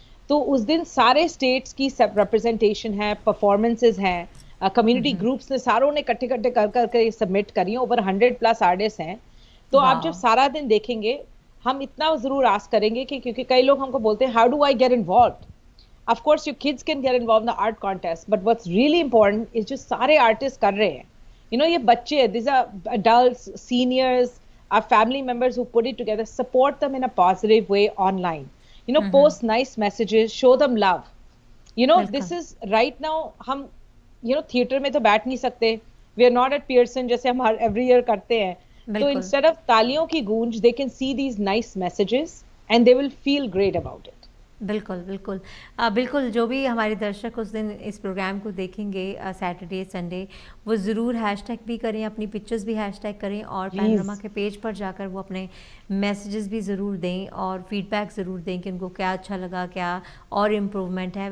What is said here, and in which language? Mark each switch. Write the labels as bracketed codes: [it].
[hi] तो उस दिन सारे स्टेट्स की रिप्रेजेंटेशन है, परफॉर्मेंसेज हैं, कम्युनिटी ग्रुप्स ने सारों ने इकट्ठे इकट्ठे कर करके सबमिट करी है, ओवर 100+ आर्टिस्ट हैं। तो आप जब वाह। सारा दिन देखेंगे, हम इतना जरूर आस्क करेंगे कि, क्योंकि कई लोग हमको बोलते हैं [en] How do I get involve. Of course your kids can get involve in the art contest, but what's really important is [hi] जो सारे आर्टिस्ट कर रहे हैं, ये बच्चे, [en] these are adults, seniors, our family members who put it together, support them in a positive way online, post nice messages, show them love, this [hi] बिल्कुल। [en] is right now [hi] हम theatre में तो बैठ नहीं सकते, [en] we are not at Pearson [hi] जैसे हम [en] every year [hi] करते हैं। तो बिल्कुल। [en] instead of [hi] तालियों की गूंज, [en] they can see these nice messages and they will feel great about it। [hi] बिल्कुल, बिल्कुल। बिल्कुल, जो भी हमारे दर्शक उस दिन इस प्रोग्राम को देखेंगे सैटरडे, संडे, वो ज़रूर हैशटैग भी करें, अपनी पिक्चर्स भी हैशटैग करें, और पैनोरामा के पेज पर जाकर वो अपने मैसेजेस भी ज़रूर दें और फीडबैक ज़रूर दें कि उनको क्या अच्छा लगा, क्या और इम्प्रूवमेंट है।